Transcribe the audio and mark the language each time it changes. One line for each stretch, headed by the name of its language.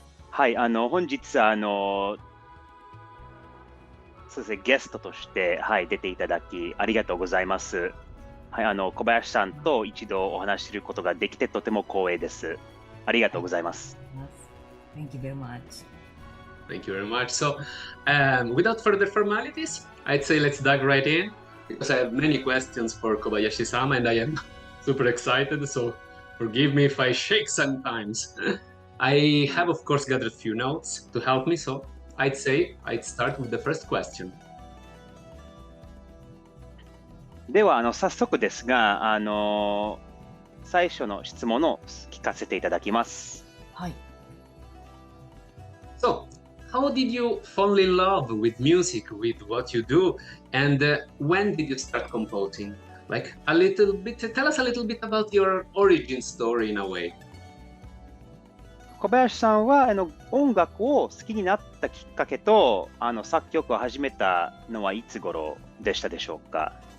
Japanese: はい、本日そうですね、ゲストとして、はい、出ていただきありがとうございます。はい、小林さんと一度お話しすることができてとても光栄です。ありがとうございます。
English: Thank you very much. Thank you very much. So, without further formalities, I'd say let's dive right in, because I have many questions for Kobayashi-sama and I am super excited, so forgive me if I shake sometimes. I have, of course, gathered a few notes to help me, so I'd say I'd start with the first question.
Japanese: では、早速ですが、最初の質問を聞かせていただきます。はい。
English: So, how did you fall in love with music, with what you do, and when did you start composing? Like a little bit, tell us a little bit about your origin story in a way.
Japanese: 小林さんは音楽を好きになったきっかけと作曲を始めたのはいつ頃でしたでしょうか？